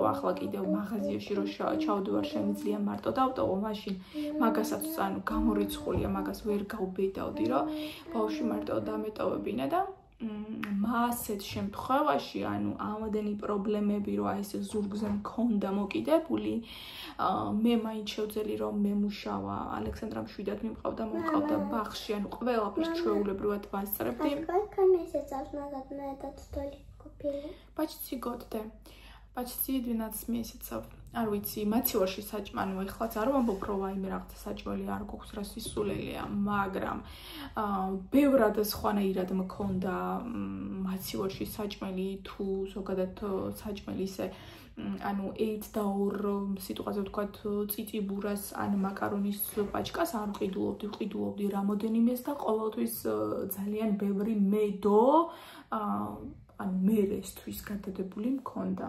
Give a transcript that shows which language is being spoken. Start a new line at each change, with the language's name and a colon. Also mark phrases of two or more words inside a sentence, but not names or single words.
Georgian: ახლა კიდევ მაღაზიაში რო ჩავდივარ, შემიძლია მარტო დავტოვო, მაშინ მაგასაც გამორიცხულია, მაგას ვერ გავბედავდი, რომ ბავშვი მარტო დამეტოვებინა და ასეთ შემთხვევაში, ამდენი პრობლემები, რომ აი ეს ზურგზე მქონდა მოკიდებული, მე მაინც შევძელი რომ მემუშავა, ალექსანდრამ შვიდად მომყავდა ბაღში, ყველაფერს ჩვეულებრივად ვასწრებდი.
Russian: Сколько месяцев назад мы этот столик купили? Почти 12 месяцев.
Georgian: არ ვიცი, მაცივარში საჭმელი, ეხლაც არ ვამბობ, რომ ვაიმე რაღაცა საჭმელი არ გვაქვს, რა სისულელია, მაგრამ ბევრად სხვანაირად მქონდა მაცივარში საჭმელი, თუ ზოგადად საჭმელი ისე, 8 და 2 სიტყვაზე ვთქვათ, წიწიბურას ან მაკარონის პაჭკას არ ვყიდულობდი რამოდენიმეს და ყოველთვის ძალიან ბევრი მედო, მერესთვის გადადებული მქონდა.